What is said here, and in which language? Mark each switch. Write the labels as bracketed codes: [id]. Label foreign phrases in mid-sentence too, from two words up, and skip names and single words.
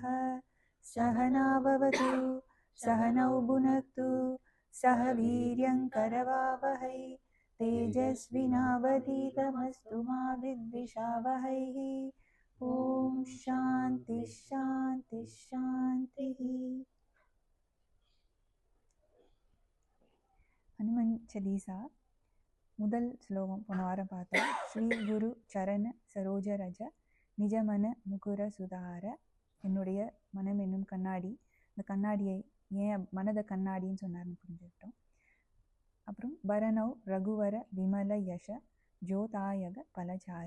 [sa] सहना भवतु सहनौ भुनक्तु सह वीर्यं करवावहै तेजस्विनावधीतमस्तु मा विद्विषावहैः। ॐ शान्ति शान्ति शान्तिः। [ta] हनुमन् चालीसा முதல் ஸ்லோகம் போன வாரம் பார்த்தோம். [awa] श्री गुरु चरण सरोज रज निजमन मुकुर सुधार. [ta] என்னுடைய மனம் என்னும் கண்ணாடி, இந்த கண்ணாடியை ஏன் மனத கண்ணாடின்னு சொன்னார்னு புரிஞ்சுக்கிட்டோம். [awa] அப்புறம் बरनउँ रघुबर बिमल जसु जो दायक फल चारि.